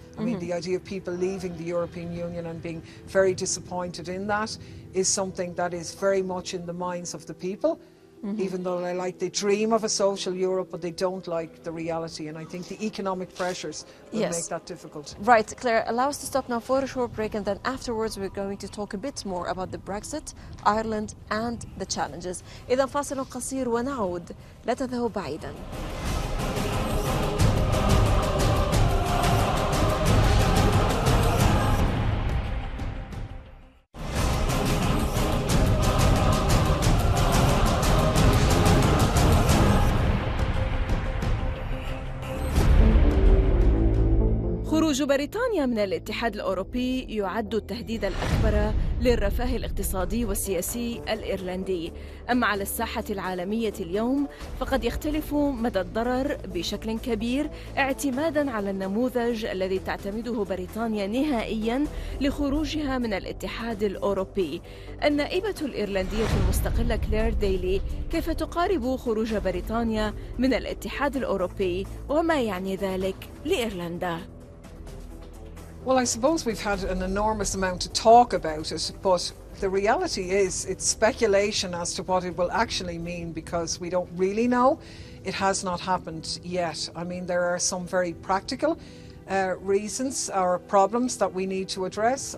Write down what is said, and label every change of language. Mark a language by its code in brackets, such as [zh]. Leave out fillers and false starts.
[en] I mean, the idea of people leaving the European Union and being very disappointed in that is something that is very much in the minds of the people, even though they dream of a social Europe, but they don't like the reality. And I think the economic pressures will make that difficult. Right, Claire, allow us to stop now for a short break, and then afterwards we're going to talk a bit more about the Brexit, Ireland and the challenges. [ar] إذا فاصل قصير ونعود، لا تذهبوا بعيدا. خروج بريطانيا من الاتحاد الأوروبي يعد التهديد الأكبر للرفاه الاقتصادي والسياسي الإيرلندي. أما على الساحة العالمية اليوم فقد يختلف مدى الضرر بشكل كبير اعتمادا على النموذج الذي تعتمده بريطانيا نهائيا لخروجها من الاتحاد الأوروبي. النائبة الإيرلندية المستقلة كلير ديلي، كيف تقارب خروج بريطانيا من الاتحاد الأوروبي وما يعني ذلك لإيرلندا؟ [en] Well, I suppose we've had an enormous amount to talk about it, but the reality is it's speculation as to what it will actually mean, because we don't really know. It has not happened yet. I mean, there are some very practical reasons or problems that we need to address.